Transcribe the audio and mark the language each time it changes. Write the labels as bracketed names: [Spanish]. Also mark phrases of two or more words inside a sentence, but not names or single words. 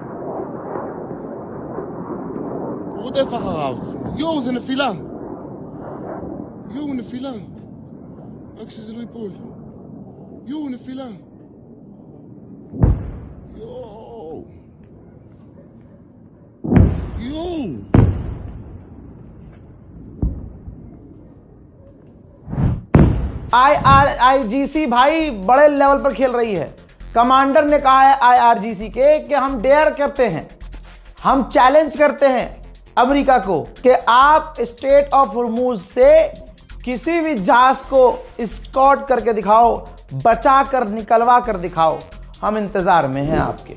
[Hebrew] הוא רודף אחריו. זה נפילה. יואו, נפילה. רק שזה לא ייפול. יואו, נפילה. יואו. יואו. [Hindi] IRGC भाई बड़े लेवल पर खेल रही है। कमांडर ने कहा है IRGC के कि हम डेयर करते हैं, हम चैलेंज करते हैं अमेरिका को कि आप स्ट्रेट ऑफ हॉर्मूज से किसी भी जहाज को स्कॉट करके दिखाओ, बचा कर निकलवा कर दिखाओ, हम इंतजार में हैं आपके।